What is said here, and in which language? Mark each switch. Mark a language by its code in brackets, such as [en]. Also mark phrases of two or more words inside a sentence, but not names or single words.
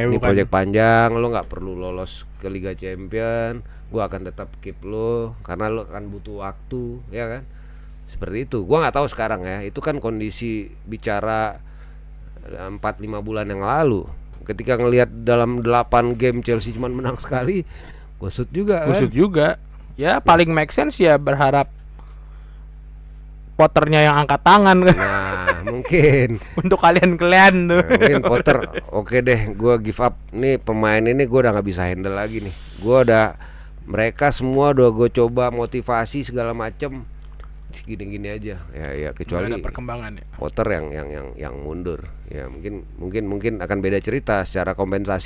[id] Ini proyek panjang, lo nggak perlu lolos ke Liga Champion, gua akan tetap keep lo karena lo akan butuh waktu, ya kan? Seperti itu. Gua nggak tahu sekarang ya. Itu kan kondisi bicara 4-5 bulan yang lalu. Ketika ngelihat dalam 8 game Chelsea cuma menang sekali, kusut juga. Ya paling [en] make sense [id] ya berharap Potternya yang angkat tangan. Nah mungkin untuk kalian tuh. Mungkin Potter oke deh, gue [en] give up. [id] Nih pemain ini gue udah gak bisa handle lagi nih. Mereka semua udah gue coba motivasi segala macem, gini-gini aja. Ya kecuali ada perkembangan ya. Potter yang mundur. Ya mungkin akan beda cerita secara kompensasi.